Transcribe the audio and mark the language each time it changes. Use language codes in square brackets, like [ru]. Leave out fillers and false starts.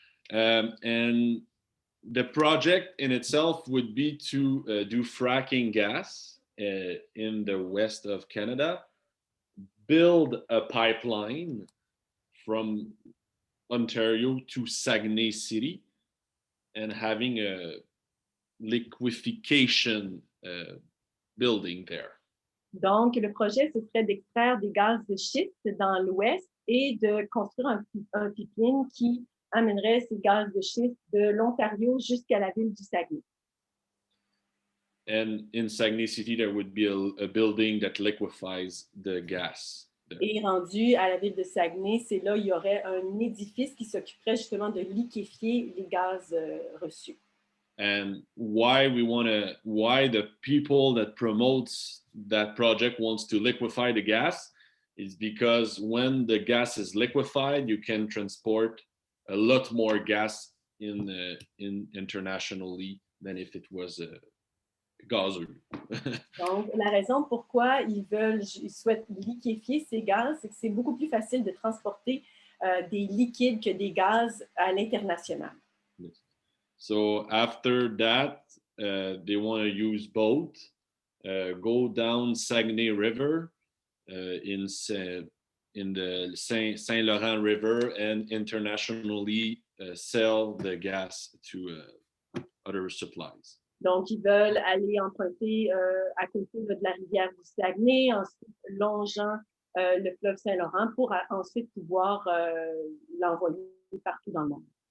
[en] And the project in itself would be to do fracking gas in the west of Canada, build a pipeline from Ontario to Saguenay City, and having a liquefaction building there. [fr] Donc, le projet, ce serait d'extraire des gaz de schiste dans l'ouest et de construire un pipeline qui amènerait ces gaz de schiste de l'Ontario jusqu'à la ville du Saguenay. [en] And in Saguenay City, there would be a building that liquefies the gas. There. [fr] Et rendu à la ville de Saguenay, c'est là il y aurait un édifice qui s'occuperait justement de liquéfier les gaz reçus. [en] And why the people that promotes that project wants to liquefy the gas is because when the gas is liquefied, you can transport a lot more gas in internationally than if it was gazeux. [fr] Donc, la raison pourquoi ils souhaitent liquéfier ces gaz, c'est que c'est beaucoup plus facile de transporter des liquides que des gaz à l'international. [en] Yes. So after that, they want to use boat, go down Saguenay River in the Saint Laurent River, and internationally sell the gas to other supplies. [fr] Donc, ils veulent aller emprunter à côté de la rivière du Saguenay, ensuite longeant le fleuve Saint-Laurent pour ensuite pouvoir l'envoyer partout dans le monde.